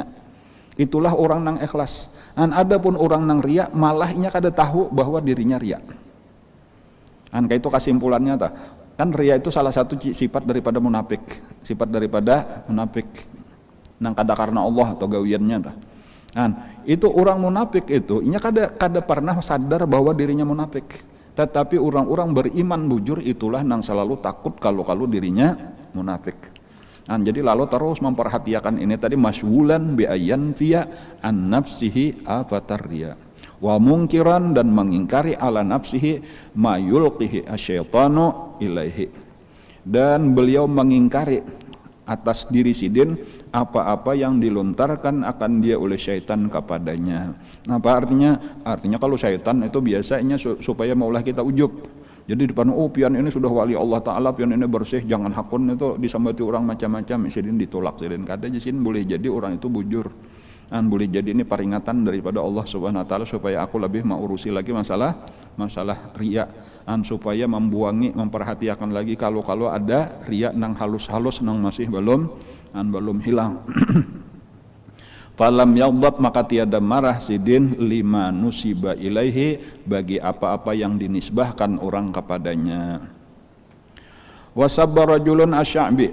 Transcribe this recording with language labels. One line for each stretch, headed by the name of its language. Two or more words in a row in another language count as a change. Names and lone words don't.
Banjar: Itulah orang nang ikhlas. Adapun orang nang riya malahnya kada tahu bahwa dirinya riya.
Indonesian: Kayak itu kesimpulannya ta. Kan riya itu salah satu sifat daripada munafik.
Banjar: Nang kada karena Allah atau gawiannya ta.
Indonesian: Itu orang munafik itu inya kada pernah sadar bahwa dirinya munafik. Tetapi orang-orang beriman bujur itulah yang selalu takut kalau dirinya munafik. Jadi lalu terus memperhatikan ini tadi
Arabic: مشغولا بأي نفيه عن نفسه آفة الرياء ومنكرا,
Indonesian: dan mengingkari
Arabic: على نفسه ما يلقيه الشيطان إليه,
Indonesian: dan beliau mengingkari atas diri sidin apa-apa yang dilontarkan akan dia oleh syaitan kepadanya. Apa artinya? Artinya kalau syaitan itu biasanya supaya maulah kita ujub.
Banjar: Jadi depan pian ini sudah wali Allah Ta'ala, pian ini bersih, jangan hakun itu disambati orang macam-macam, sidin ditolak sidin. Kada sidin boleh jadi orang itu bujur.
Indonesian: Boleh jadi ini peringatan daripada Allah
Arabic: سبحانه وتعالى
Indonesian: supaya aku lebih mengurusi lagi masalah riya, supaya memperhatikan lagi kalau ada riya nang halus-halus nang masih belum hilang.
Arabic: فلم يغضب,
Indonesian: maka tiada marah sidin
Arabic: لما نسب إليه,
Indonesian: bagi apa-apa yang dinisbahkan orang kepadanya.
Arabic: وسب رجل الشعبي.